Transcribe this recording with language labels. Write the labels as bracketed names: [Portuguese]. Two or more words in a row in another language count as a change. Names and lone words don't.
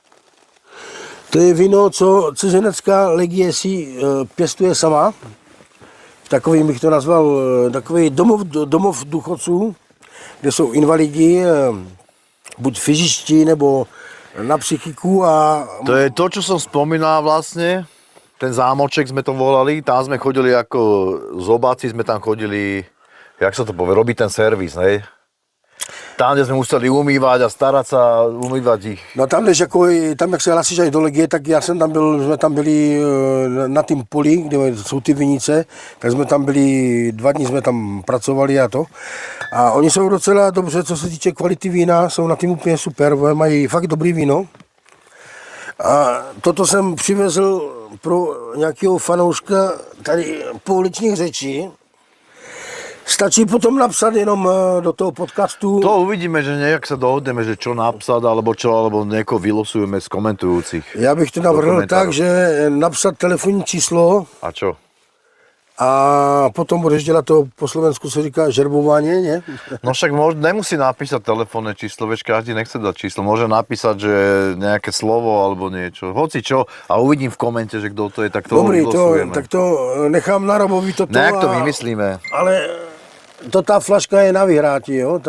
[Czech] To je víno, co cizinecká legie si pěstuje sama. Takový bych to nazval, takový domov důchodců, kde jsou invalidi, buď fyzičtí, nebo na psychiku a... To je to, [Slovak] čo som spomínal vlastne, ten zámoček sme to volali, tam sme chodili ako zobáci, sme tam chodili, jak sa to povie, robiť ten servis, hej? Tam, kde sme museli umývať a starať sa, umývať ich. [Czech] No tam, tam jak se hlasíš až do legie, tak já jsem tam byl, jsme tam byli na tým poli, kde jsou ty vinice, tak jsme tam byli, 2 dny jsme tam pracovali a to. A oni jsou docela dobře, co se týče kvality vína, jsou na tým úplně super, mají fakt dobrý víno. A toto jsem přivezl pro nějakého fanouška tady pouličních řečí. Stačí potom napsat jenom do toho podcastu. [Slovak] To uvidíme, že nejak sa dohodneme, že čo napsať, alebo niekoho vylosujeme z komentujúcich. [Czech] Já bych to navrhl tak, že napsat telefonní číslo. [Slovak] A čo? [Czech] A potom budeš dělat to, po Slovensku se říká žerbování, ne? [Slovak] No však nemusí napísať telefónne číslo, vieš, každý nechce dať číslo. Môže napísať, že nejaké slovo alebo niečo. Hoci čo a uvidím v komente, že kto to je, tak to [Czech] Dobrý, [Slovak] vylosujeme. tak to nechám na Robovi toto. Nejak to vymyslíme. Ale to tá flaška je na vyhrátí, jo?